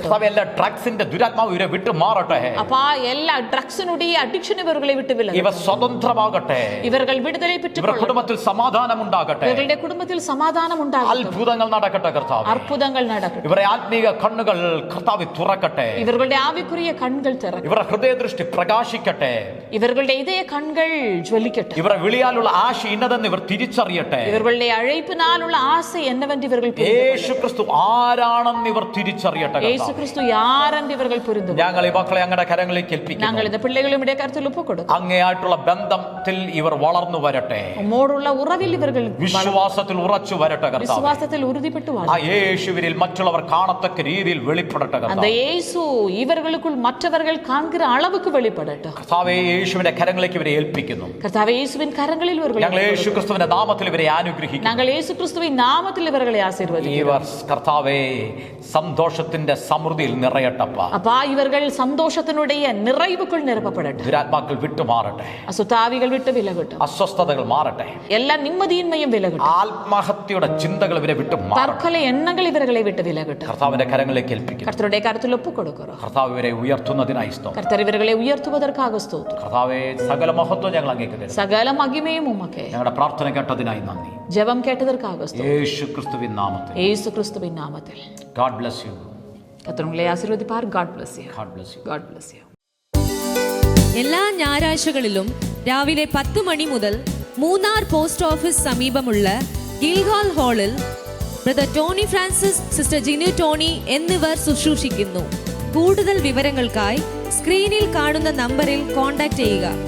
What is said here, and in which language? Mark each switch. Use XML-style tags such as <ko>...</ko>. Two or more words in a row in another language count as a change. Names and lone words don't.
<ml>കർത്താവേ, എല്ലാ ഡ്രഗ്സിന്റെ ദുരാത്മാവ് ഇവരെ വിട്ടുമാറട്ടെ.</ml> <ta>அப்பா, எல்லா ட்ரக்ஸினுடைய அடிக்ஷன் இவர்களை விட்டு</ta> <ml>ഇവർ</ml> <ta>விலகட்டும்.</ta> <ml>സ്വതന്ത്രമാകട്ടെ.</ml> <ta>இவர்கள் விடுதலை பெற்றுக்</ta> <ml>ഇവരുടെ</ml> <ta>கொள்ளட்டும்.</ta> <ml>കുടുംബത്തിൽ സമാധാനം ഉണ്ടാകട്ടെ.</ml> <ta>இவர்களுடைய குடும்பத்தில் சமாதானம் உண்டாகட்டும்.</ta> <ml>അത്ഭുതങ്ങൾ നടക്കട്ടെ. കർത്താവേ,</ml> <ta>அற்புதங்கள் நடக்கட்டும்.</ta> <ml>ഇവരെ ആത്മീക കണ്ണുകൾ കർത്താവേ തുറക്കട്ടെ.</ml> <ta>இவர்களுடைய ஆவிக்குரிய கண்கள் திறக்கட்டும்.</ta> <ml>ഇവരുടെ ഹൃദയദൃഷ്ടി പ്രകാശിക്കട്ടെ.</ml> <ta>இவர்களுடைய இதய கண்கள் ஜொலிக்கட்டும்.</ta> <ml>ഇവരുടെ വിളിയാലുള്ള ആശ ഇന്നതെന്ന് ഇവർ തിരിച്ചറിയട്ടെ.</ml> <ta>இவர்களுடைய அழைப்பினால் உள்ள ஆசை என்னவென்று இவர்கள் புரிந்து</ta> <ml>യേശു ക്രിസ്തു ആരാണെന്ന് ഇവർ തിരിച്ചറിയട്ടെ.</ml> <ta>இயேசு கிறிஸ்து யாரென்று இவர்கள் புரிந்து</ta> <ml>ഞങ്ങൾ ഈ മക്കളെ അങ്ങയുടെ കരങ്ങളിലേക്ക് ഏൽപ്പിക്കുന്നു.</ml> <ta>நாங்கள் இந்த பிள்ளைகளும் இடைய கருத்தில் ஒப்புக் கொடுக்கிறோம்.</ta> <ml>അങ്ങയായിട്ടുള്ള ബന്ധത്തിൽ ഇവർ വളർന്നു വരട്ടെ.</ml> <ta>உம்மோடுள்ள உறவில் இவர்கள்</ta> <ml>വിശ്വാസത്തിൽ ഉറച്ചു വരട്ടെ. കർത്താവേ,</ml> <ta>விசுவாசத்தில் உறுதிப்பட்டு</ta> <ml>ആ</ml> <ta>வாழ</ta> <ml>യേശുവിൽ മറ്റുള്ളവർ കാണത്തക്ക രീതിയിൽ വെളിപ്പെടട്ടെ.</ml> <ta>அந்த</ta> <ml>കർത്താവേ,</ml> <ta>இயேசு இவர்களுக்குள் இவர்களுக்குள் மற்றவர்கள் காண்கிற அளவுக்கு வெளிப்படட்டும்.</ta> <ml>കർത്താവേ, യേശുവിന്റെ കരങ്ങളിലേക്ക് ഇവരെ ഏൽപ്പിക്കുന്നു.</ml> <ta>கர்த்தாவே, இயேசுவின் கரங்களில் இவர்களை</ta> <ml>ഞങ്ങൾ യേശു ക്രിസ്തുവിന്റെ നാമത്തിൽ ഇവരെ അനുഗ്രഹിക്കുന്നു.</ml> <ta>நாங்கள் இயேசு கிறிஸ்துவின் நாமத்தில் இவர்களை ஆசீர்வதிக்கிறோம்.</ta> <ml>ഇവർ കർത്താവേ സന്തോഷത്തിന്റെ സമൃദ്ധിയിൽ നിറയട്ടപ്പ.</ml> <ta>அப்பா, இவர்கள் சந்தோஷத்தினுடைய நிறைவுக்குள் நிரப்பப்படட்டும்.</ta> <ml>ദുരാത്മാക്കൾ വിട്ടുമാറട്ടെ,</ml> <ta>அசுத்தாவிகள் விட்டு விலகட்டும்.</ta> <ml>അസ്വസ്ഥതകൾ മാറട്ടെ,</ml> <ta>எல்லா நிம்மதியின்மையும் விலகட்டும்.</ta> <ml>ആത്മഹത്യയുടെ ചിന്തകൾ ഇവരെ വിട്ടുമാറട്ടെ.</ml> <ta>தற்கொலை எண்ணங்கள் இவர்களை விட்டு விலகட்டும்.</ta> <ml>കർത്താവിന്റെ കരങ്ങളിലേക്ക് ഏൽപ്പിക്കുന്നു.</ml> <ta>கர்த்தருடைய கருத்தில் ஒப்பு கொடுக்கிறோம்.</ta> <ml>കർത്താവ് ഇവരെ ഉയർത്തുന്നതിനായി സ്തോത്രം.</ml> <ta>கர்த்தர் இவர்களை உயர்த்துவதற்காக ஸ்தோத்திரம்.</ta> <ml>കർത്താവേ, സകല മഹത്വം ഞങ്ങൾ അങ്ങേക്ക് തരുന്നു.</ml> <ta>சகல மகிமையும் உமக்கே.</ta> <ml>ഞങ്ങളുടെ പ്രാർത്ഥന കേട്ടതിനായി നന്ദി.</ml> <ta>ஜெபம் கேட்டதற்காக ஸ்தோத்திரம்.</ta> <ml>യേശു ക്രിസ്തുവിൻ നാമത്തിൽ.</ml> <ta>இயேசு கிறிஸ்துவின் நாமத்தில்.</ta> <en>God bless you.</en> <ta>கர்த்தர் உங்களை ஆசீர்வதிப்பார்.</ta> <en>God bless you. God bless you. God bless you.</en> <ml>എല്ലാ ഞായറാഴ്ചകളിലും രാവിലെ 10 മണി മുതൽ മൂന്നാർ പോസ്റ്റ് ഓഫീസ് സമീപമുള്ള ഗിൽഹാൾ ഹാളിൽ ബ്രദർ ടോണി ഫ്രാൻസിസ്, സിസ്റ്റർ ജിനു ടോണി എന്നിവർ ശുശ്രൂഷിക്കുന്നു. കൂടുതൽ വിവരങ്ങൾക്കായി സ്ക്രീനിൽ കാണുന്ന നമ്പറിൽ കോൺടാക്ട് ചെയ്യുക.</ml>